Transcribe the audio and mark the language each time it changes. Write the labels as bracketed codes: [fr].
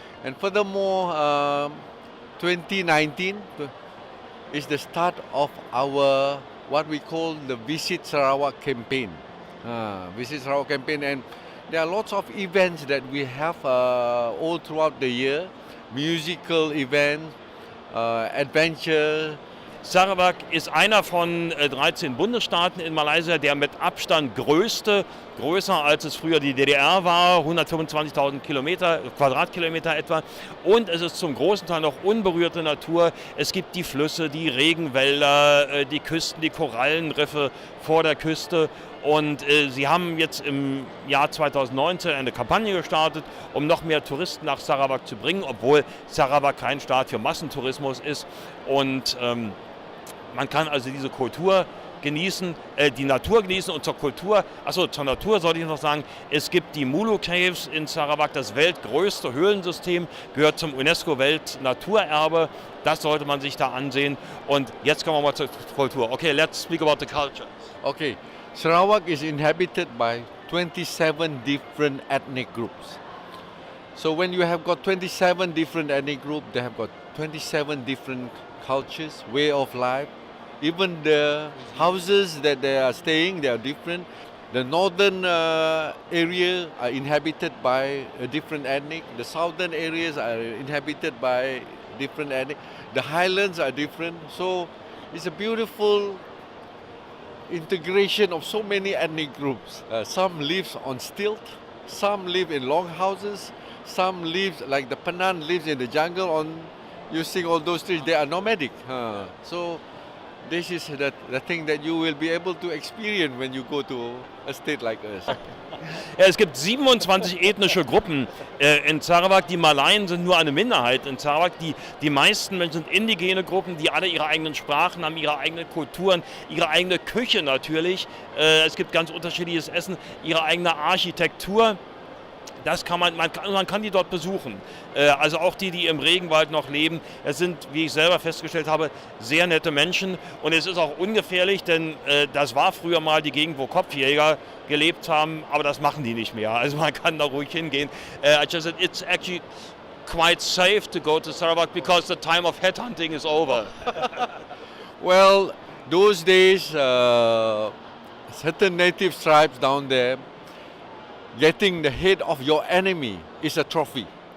[en] And furthermore, 2019 is the start of our what we call the Visit Sarawak campaign. Visit Sarawak campaign, and there are lots of events that we have all throughout the year. Musical events, adventure. [de] Sarawak ist einer von 13 Bundesstaaten in Malaysia, der mit Abstand größer als es früher die DDR war, 125.000 Quadratkilometer etwa. Und es ist zum großen Teil noch unberührte Natur. Es gibt die Flüsse, die Regenwälder, die Küsten, die Korallenriffe vor der Küste. Und sie haben jetzt im Jahr 2019 eine Kampagne gestartet, um noch mehr Touristen nach Sarawak zu bringen, obwohl Sarawak kein Staat für Massentourismus ist. Und man kann also diese Kultur genießen, die Natur genießen und zur Natur sollte ich noch sagen, es gibt die Mulu Caves in Sarawak, das weltgrößte Höhlensystem, gehört zum UNESCO-Weltnaturerbe, das sollte man sich da ansehen. Und jetzt kommen wir mal zur Kultur. [en] Okay, let's speak about the culture. Okay, Sarawak is inhabited by 27 different ethnic groups. So when you have got 27 different ethnic groups, they have got 27 different cultures, way of life. Even the houses that they are staying, they are different. The northern area are inhabited by a different ethnic. The southern areas are inhabited by different ethnic. The highlands are different. So it's a beautiful integration of so many ethnic groups. Some live on stilt, some live in long houses, some live, like the Penan lives in the jungle on using all those trees. They are nomadic. So this is the thing that you will be able to experience when you go to a state like us. [de] Ja, es gibt 27 ethnische Gruppen in Sarawak. Die Malaien sind nur eine Minderheit in Sarawak. Die meisten Menschen sind indigene Gruppen, die alle ihre eigenen Sprachen haben, ihre eigenen Kulturen, ihre eigene Küche natürlich. Es gibt ganz unterschiedliches Essen, ihre eigene Architektur. Das man kann die dort besuchen. Also auch die im Regenwald noch leben. Es sind, wie ich selber festgestellt habe, sehr nette Menschen. Und es ist auch ungefährlich, denn das war früher mal die Gegend, wo Kopfjäger gelebt haben, aber das machen die nicht mehr. Also man kann da ruhig hingehen. [en] I just said it's actually quite safe to go to Sarawak because the time of headhunting is over. Well, those days, certain native tribes down there, getting the head of your enemy is a trophy.